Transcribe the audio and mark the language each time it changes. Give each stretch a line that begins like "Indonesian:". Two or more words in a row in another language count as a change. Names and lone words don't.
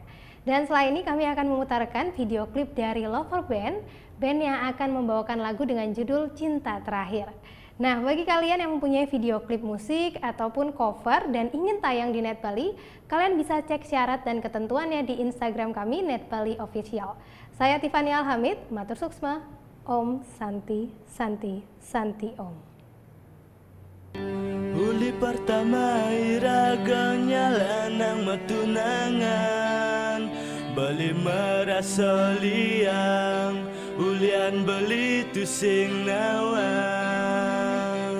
Indonesian: Dan setelah ini kami akan memutarkan video klip dari Lover Band yang akan membawakan lagu dengan judul Cinta Terakhir. Nah, bagi kalian yang mempunyai video klip musik ataupun cover dan ingin tayang di NET Bali, kalian bisa cek syarat dan ketentuannya di Instagram kami NET Bali Official. Saya Tiffany Alhamid,
Balinese: matur suksma,
Sanskrit: Om Santi Santi Santi Om.
Balinese: Uli pertama iraganya lanang matunangan, beli merasa liang, ulian beli tu sing nawang.